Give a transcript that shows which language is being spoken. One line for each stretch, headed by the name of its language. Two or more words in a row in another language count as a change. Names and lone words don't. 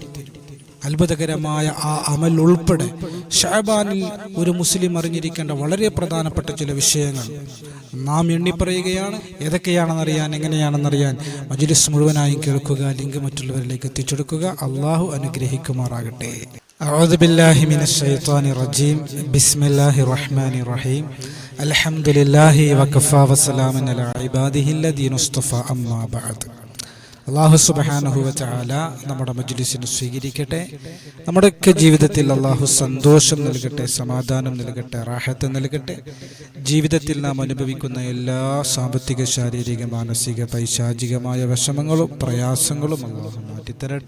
Malayalam: അത്ഭുതകരമായ ആ അമൽ ഉൾപ്പെടെ ശഅബാനിൽ ഒരു മുസ്ലിം അറിഞ്ഞിരിക്കേണ്ട വളരെ പ്രധാനപ്പെട്ട ചില വിഷയങ്ങൾ നാം എണ്ണിപ്പറയുകയാണ്. ഏതൊക്കെയാണെന്നറിയാൻ, എങ്ങനെയാണെന്നറിയാൻ മജ്‌ലിസ് മുഴുവനായും കേൾക്കുക, ലിങ്ക് മറ്റുള്ളവരിലേക്ക് എത്തിച്ചെടുക്കുക. അള്ളാഹു അനുഗ്രഹിക്കുമാറാകട്ടെ.
Arabic: أعوذ بالله من الشيطان الرجيم بسم الله الرحمن الرحيم الحمد لله وكفى وسلام على عباده الذين اصطفى أما بعد. الله سبحانه وتعالى
Malayalam: നമ്മുടെ മജ്‌ലിസിനെ സ്വീകരിക്കട്ടെ. നമ്മുടെയൊക്കെ ജീവിതത്തിൽ അള്ളാഹു സന്തോഷം നൽകട്ടെ, സമാധാനം നൽകട്ടെ, റാഹത്ത് നൽകട്ടെ. ജീവിതത്തിൽ നാം അനുഭവിക്കുന്ന എല്ലാ സാമ്പത്തിക, ശാരീരിക, മാനസിക, പൈശാചികമായ വിഷമങ്ങളും പ്രയാസങ്ങളും അള്ളാഹു മാറ്റിത്തരട്ടെ.